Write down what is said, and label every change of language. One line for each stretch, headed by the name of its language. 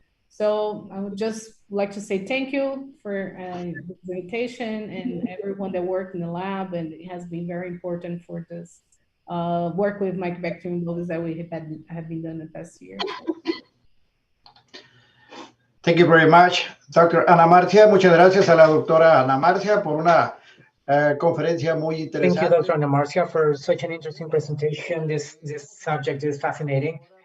English: So I would just like to say thank you for the invitation and everyone that worked in the lab, and it has been very important for this work with Mycobacterium bovis that we have been done the past year. Thank you very much, Dr. Ana Marcia.
Spanish: Muchas gracias a la doctora Ana Marcia por una conferencia muy interesante.
English: Thank you, Dr. Ana Marcia, for such an interesting presentation. This subject is fascinating.